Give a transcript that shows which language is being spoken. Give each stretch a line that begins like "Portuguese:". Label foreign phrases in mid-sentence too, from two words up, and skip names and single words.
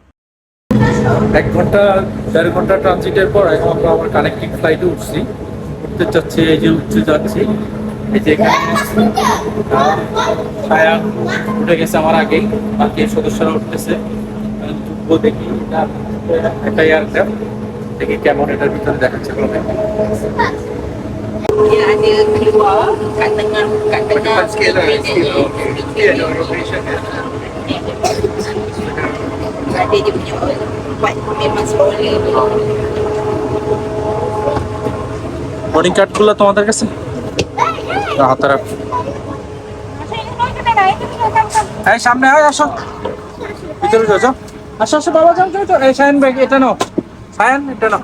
Bangla: 1-1.5 ঘন্টা ট্রানজিটের পর এখন আমরা আমার কানেক্টিং ফ্লাইটে উঠছি। উঠতে যাচ্ছি, এই যে উঠতে যাচ্ছি, এই যে সায়ান উঠে গেছে আমার আগেই, বাকি সদস্যরা উঠতেছে। দেখি একটা এয়ারক্রাফট, দেখি কেমন এটার ভিতরে দেখাচ্ছে।
Malay: Dia ada keluar kat tengah ada dia punya buat memang stroller.
Bangla: বোর্ডিং কার্ডগুলো তোমাদের কাছে হাতে রাখ। এই সামনে আসো, ভিতরে যাও। আসো আসো বাবা, যাও যাও। এই সায়ন ব্যাগ এটা নাও, সায়ন এটা নাও।